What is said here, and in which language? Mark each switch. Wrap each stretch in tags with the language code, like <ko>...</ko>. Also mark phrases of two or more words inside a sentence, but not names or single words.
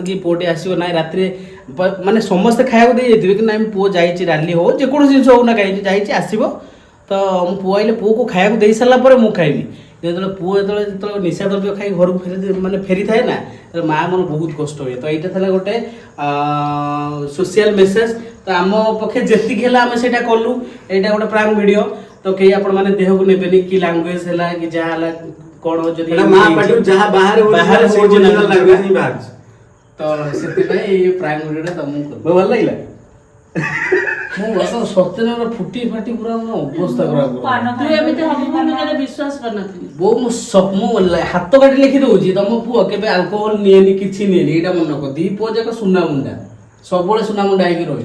<or>କି ପୁଅଟି ଆସିବ ନାଇଁ ରାତିରେ ମାନେ ସମସ୍ତେ ଖାଇବାକୁ ଦେଇ ଯାଇଥିବେ କି ନାଇଁ ପୁଅ ଯାଇଛି ଡାଲି ହଉ ଯେକୌଣସି ଜିନିଷ ହଉ ନା କାହିଁକି ଯାଇଛି ଆସିବ ତ ମୁଁ ପୁଅ ଆଇଲେ ପୁଅକୁ ଖାଇବାକୁ ଦେଇ ସାରିଲା ପରେ ମୁଁ ଖାଇବି ଯେତେବେଳେ ନିଶା ଦ୍ରବ୍ୟ ଖାଇ ଘରକୁ ଫେରିଥାଏ ନା ମା ମନ ବହୁତ କଷ୍ଟ ହୁଏ ତ ଏଇଟା ଥିଲା ଗୋଟେ</or> <en>social message</en> <or>ତ ଆମ ପକ୍ଷେ ଯେତିକି ହେଲା ଆମେ ସେଇଟା କଲୁ ଏଇଟା ଗୋଟେ</or> <en>prank video</en> <or>ତ କେହି ଆପଣ ମାନେ ଦେହକୁ ନେବେନି କି ଲାଙ୍ଗୁଏଜ ହେଲା କି ଯାହା ହେଲା କଣ ଯଦି ଏଇଟା ମା ପାଟିରୁ ଯାହା ବାହାରେ ବାହାରେ ସେଇ original</or> <en>original language</en> <or>ହିଁ ବାହାରିଛି। ତ ସେଥିପାଇଁ ଏଇ</or> <en>prank videota</en> <or>ତମକୁ କଲୁ। ବହୁତ ଭଲ ଲାଗିଲା ମୁଁ ବର୍ତ୍ତମାନ ସତ୍ୟନଗର ଫୁଟି ଫାଟି ପୁରା ମୋ ଅବସ୍ଥା ଖରାପ ପାନ ତୁ ଏମିତି ହବ ବୋଲି ମୁଁ କେବେ ବିଶ୍ୱାସ କରିନଥିଲି ବୋଉ ମୁଁ ହାତ କାଟି ଲେଖି ଦଉଛି ତମ ପୁଅ କେବେ ଆଲକୋହଲ ନିଏନି କିଛି ନିଏନି ଏଇଟା ମନେ ରଖ ଦି ପୁଅ ଯାକ ସୁନା ମୁଣ୍ଡା ସବୁବେଳେ ସୁନା ମୁଣ୍ଡା ହେଇକି ରହିବ</or>